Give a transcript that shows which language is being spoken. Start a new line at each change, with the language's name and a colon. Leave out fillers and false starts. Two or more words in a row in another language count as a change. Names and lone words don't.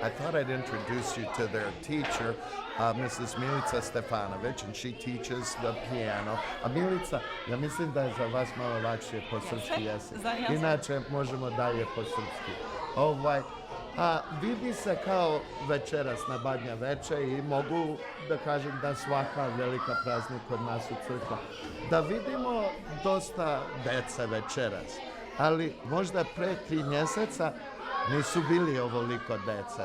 English: I thought I'd introduce you to their teacher, Mrs. Milica Stefanović, and she teaches the piano.
Serbian: A Milica, ja mislim da je za vas malo lakše po srpski jezik. Inače, možemo dalje po srpski. Vidi se kao večeras na Badnja veče i mogu da kažem da svaka velika praznik kod nas u crkva. Da vidimo dosta dece večeras, ali možda pre 3 mjeseca nisu bili ovoliko dece.